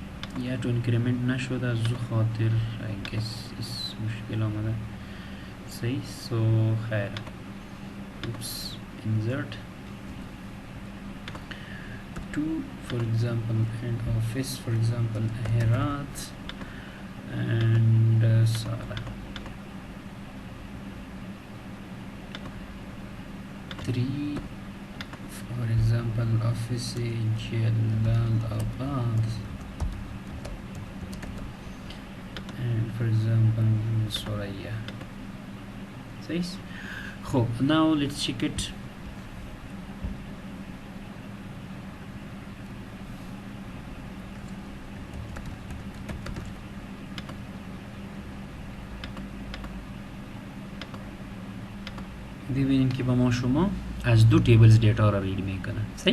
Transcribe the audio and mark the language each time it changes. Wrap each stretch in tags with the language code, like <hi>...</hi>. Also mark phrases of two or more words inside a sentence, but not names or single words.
<fa>یا تو اینکریمنت نشده از او خاطر</fa> <en>I guess</en> <fa>اس مشکل آمده صحیح سو خیر</fa> <en>oops insert to for example and office for example Herat and Sara 3 for example office Jalalabad and for example Soraya</en> <fa>صحیح خب</fa> <en>now let's check it</en> <fa>ببینیم که با ما شما از دو</fa> <en>tables data</en> <fa>را رید میکنه صحیح</fa>